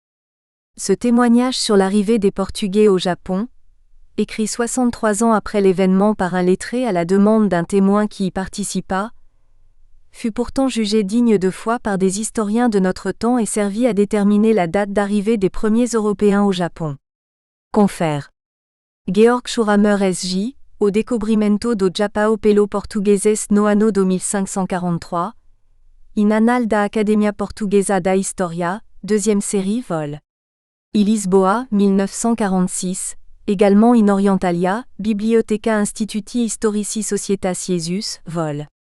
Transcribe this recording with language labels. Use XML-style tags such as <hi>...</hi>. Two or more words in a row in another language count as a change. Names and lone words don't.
<fr>Ce témoignage sur l'arrivée des Portugais au Japon, écrit 63 ans après l'événement par un lettré à la demande d'un témoin qui y participa, fut pourtant jugé digne de foi par des historiens de notre temps et servit à déterminer la date d'arrivée des premiers Européens au Japon. Confère. Georg Schuramer S.J., au Descobrimento do Japão pelo Portugueses no ano do 1543, in Annal da Academia Portuguesa da História, 2e série vol. I Lisboa, 1946, également in Orientalia, Bibliotheca Instituti Historici Societas Jesus, vol.</fr>